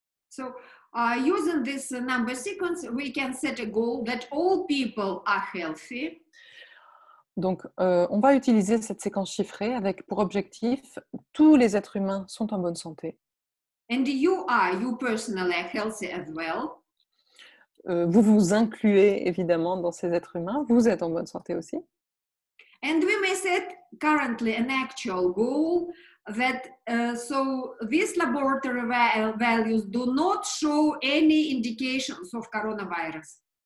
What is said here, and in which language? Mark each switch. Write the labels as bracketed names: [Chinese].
[English] So, using this number sequence, we can set a goal that all people are healthy. [French] Donc, on va utiliser cette séquence chiffrée avec pour objectif tous les êtres humains sont en bonne santé. [English] And you personally are healthy as well. [French] Vous vous incluez évidemment dans ces êtres humains, vous êtes en bonne santé aussi. [English] And we may set currently an actual goal that so these laboratory values do not show any indications of coronavirus.